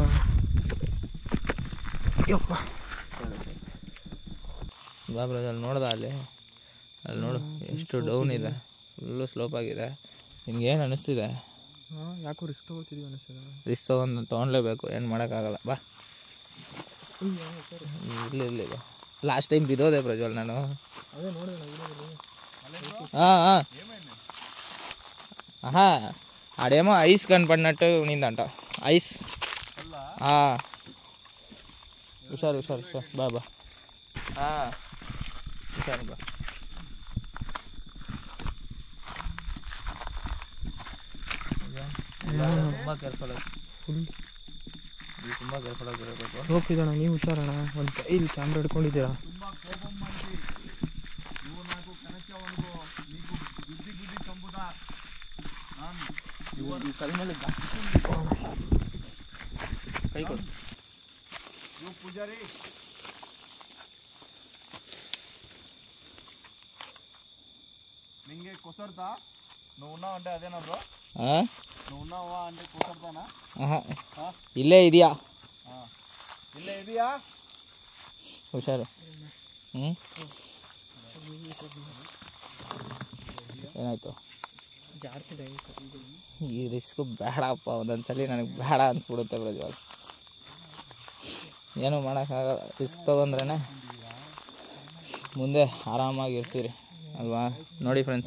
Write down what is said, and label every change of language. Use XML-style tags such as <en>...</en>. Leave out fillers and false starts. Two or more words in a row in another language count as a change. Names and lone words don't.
<kn>ಬಾ ಪ್ರಜ್ವಲ್, ನೋಡ್ದ ಅಲ್ಲಿ ನೋಡು ಎಷ್ಟು ಡೌನ್ ಇದೆ, ಫುಲ್ಲು ಸ್ಲೋಪ್ ಆಗಿದೆ. ನಿನ್ಗೇನು ಅನ್ನಿಸ್ತಿದೆ? ಯಾಕೋ ರಿಸ್ಕ್ ತೊಗೊಳ್ತಿದ್ದೀವಿ ಅನ್ನಿಸ್ತದೆ. ರಿಸ್ಕ್ ತೊಗೊಳ್ಲೇಬೇಕು, ಏನು ಮಾಡೋಕ್ಕಾಗಲ್ಲ. ಬಾ ಇಲ್ಲಿ ಬಾ.</kn> <en>last time</en> <kn>ಬಿದ್ದೋದೆ ಪ್ರಜ್ವಲ್ ನಾನು. ಅದೇ ನೋಡಿದೆ.</kn> <te>ఆడేమో ఐస్ కనపడినట్టు ఉన్నిందంట. ఐస్. హుషారు బాబా. హుషారు బా.</te> <kn>ತುಂಬ ಕೇರ್ಫುಲ್ ಆಗಿರಬೇಕು. ಹೋಗ್ತಿದ್ದಣ್ಣ, ನೀವು ಹುಷಾರಣ್ಣ. ಒಂದು ಕೈಲಿ ಕ್ಯಾಮ್ರಾ ಹಿಡ್ಕೊಂಡಿದ್ದೀರಾ? ಕೈ ಕೊಡು ಪೂಜಾರಿ. ನಿಂಗೆ ಕೊಸರ್ತಾ</kn> <te>నువ్వు ఉన్నావు అంటే అదేనా బ్రో? నువ్వు ఉన్నావా అంటే కొసర్తానా?</te> <kn>ಇಲ್ಲೇ ಇದಿಯಾ? ಇಲ್ಲೇ ಇದಿಯಾ? ಹುಷಾರು. ಏನಾಯ್ತು? ಈ ರಿಸ್ಕು ಬೇಡಪ್ಪ. ಒಂದೊಂದ್ಸಲಿ ನನಗೆ ಬೇಡ ಅನ್ಸ್ಬಿಡುತ್ತೆ ಪ್ರಜ್ವಲ್. ಏನೂ ಮಾಡೋಕ್ಕಾಗಲ್ಲ. ರಿಸ್ಕ್ ತೊಗೊಂಡ್ರೇ ಮುಂದೆ ಆರಾಮಾಗಿರ್ತೀರಿ ಅಲ್ವಾ? ನೋಡಿ ಫ್ರೆಂಡ್ಸ್,</kn>